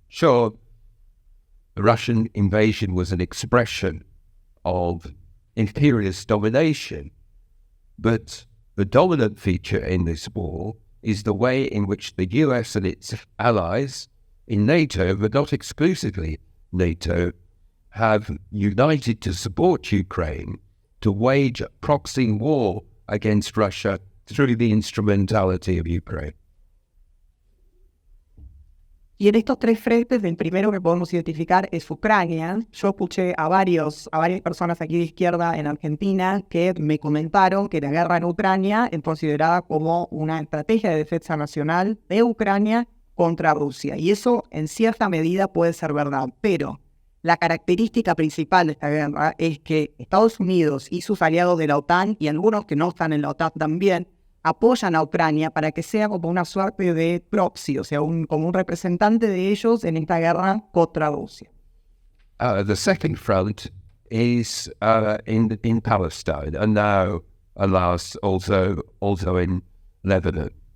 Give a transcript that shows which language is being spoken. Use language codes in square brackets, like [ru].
[en] Sure, the Russian invasion was an expression of imperialist domination, but the dominant feature in this war is the way in which the US and its allies in NATO, but not exclusively NATO, have united to support Ukraine to wage a proxy war against Russia through the instrumentality of Ukraine. [es] Y en estos tres frentes, el primero que podemos identificar es Ucrania. Yo escuché a varias personas aquí de izquierda en Argentina que me comentaron que la guerra en Ucrania es considerada como una estrategia de defensa nacional de Ucrania contra Rusia. Y eso en cierta medida puede ser verdad, pero la característica principal de esta guerra es que Estados Unidos y sus aliados de la OTAN, y algunos que no están en la OTAN también, apoyan a Ucrania para que sea como una suerte de proxy, o sea, como un representante de ellos en esta guerra contra Rusia. [en] The second front is in Palestine, and now, alas, also in Lebanon.